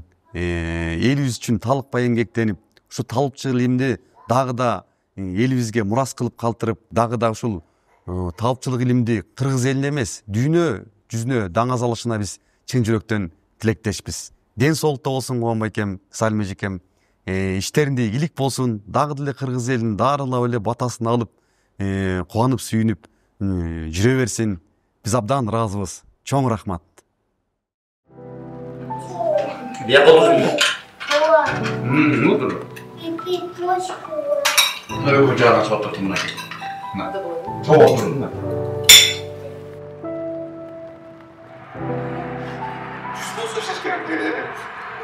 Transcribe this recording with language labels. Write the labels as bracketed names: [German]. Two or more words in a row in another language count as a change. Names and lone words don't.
[Kyrgyz] Элибиз үчүн талыкпай эмгектенип, ушу таапчылык илимди дагы да элибизге мурас кылып калтырып, дагы да ушул таапчылык илимди кыргыз элине эмес, дүйнө жүзүнө даңазалашына биз чын жүрөктөн тилектешпиз. Ден соолукта болсун Кубанбайкем, Салим эжекем, иштеринде ийгилик болсун, дагы деле кыргыз элин дарылап эле батасын алып, кубанып сүйүнүп жүрө берсин. Биз абдан ыраазыбыз. Чоң рахмат. [Russian] Я должен. И петочку. Ну, я на что-то там найду. Что слышишь, как?